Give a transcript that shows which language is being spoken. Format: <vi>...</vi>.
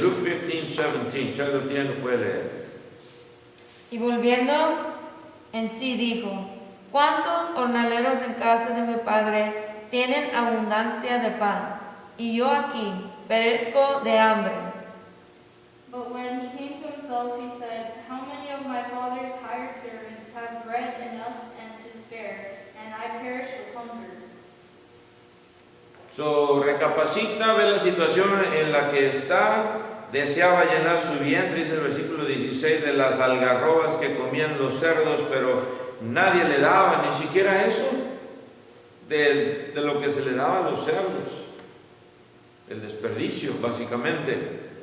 <es>Luke 15:17. Si algo tiene, lo puede leer. Y volviendo en sí dijo: ¿Cuántos jornaleros en casa de mi padre tienen abundancia de pan? Y yo aquí perezco de hambre.</es> <en>But when he came to himself, he said, how many of my father's hired servants have bread enough and to spare, and I perish with hunger?</en> <es>So, recapacita, ve la situación en la que está, deseaba llenar su vientre, dice el versículo 16, de las algarrobas que comían los cerdos, pero nadie le daba, ni siquiera eso, de lo que se le daba a los cerdos, el desperdicio, básicamente.</es>